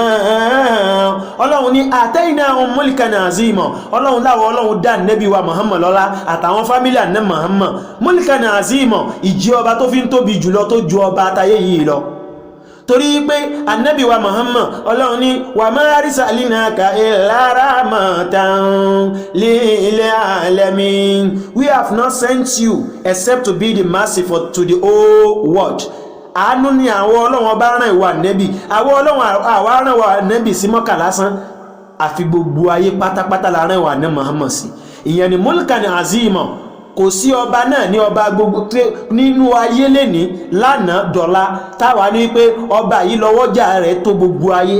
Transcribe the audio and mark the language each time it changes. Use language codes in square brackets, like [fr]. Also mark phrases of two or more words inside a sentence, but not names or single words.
[ar] Ọlọ́run ní آتيناهم ملكا عظيما. [yo] Ọlọ́run láwọ Ọlọ́run dá Ànábì wa Muhammad lọ́lá àtàwọn fámílì Ànábì Muhammad [ar] ملكا عظيما [yo] ìjẹ́ ọba tó fi ń tóbi jùlọ tó ju ọba àtayé yìí lọ. Torí pé Ànábì wa Muhammad Ọlọ́run ní [ar] وما أرسلناك إلا رحمة للعالمين. [en] We have not sent you except to be the mercy to the whole world. [yo] Àánú ni àwọn Ọlọ́run ọba rán ìwà Ànábì àwọn Ọlọ́run àwa rán ìwà Ànábì sí Mọ́kà lásán àfi gbogbo ayé pátápátá la rán ìwà Ànábì Muhammad sí. Ìyẹn ni [ar] ملكا عظيما [yo] kò sí ọba náà ní ọba gbogbo nínú ayé lẹ́ni lánàá dọ̀la táwa ní pé ọba yìí lọ́wọ́jà rẹ̀ tó gbogbo ayé.